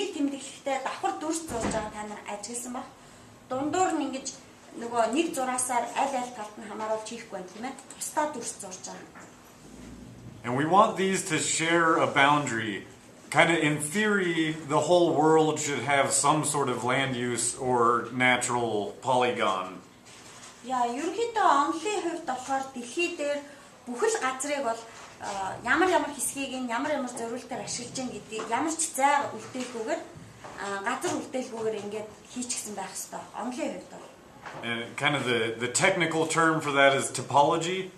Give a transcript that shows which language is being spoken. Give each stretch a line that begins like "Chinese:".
Mongolian: Энийг тэмдэглэхдээ давхар дүрс зурж байгаа та нар ажигласан баг. Дундуур нь ингэж нөгөө нэг зураасаар аль талд нь хамааруулж хийхгүй байна тийм ээ. Тусдаа дүрс зурж байгаа.
English: And we want these to share a boundary. Kind of in theory, the whole world should have some sort of land use or natural polygon.
Mongolian: Яа, ерөнхийдөө онлын хувьд болохоор дэлхий дээр бүхэл газрыг бол ямар хэсгийг ямар зориулалтаар ашиглаж байгаа гэдгийг ямар ч зай үлдээлгүйгээр газар үлдээлгүйгээр ингээд хийчихсэн байх ёстой. Онлын хувьд бол.
English: And kind of the technical term for that is topology.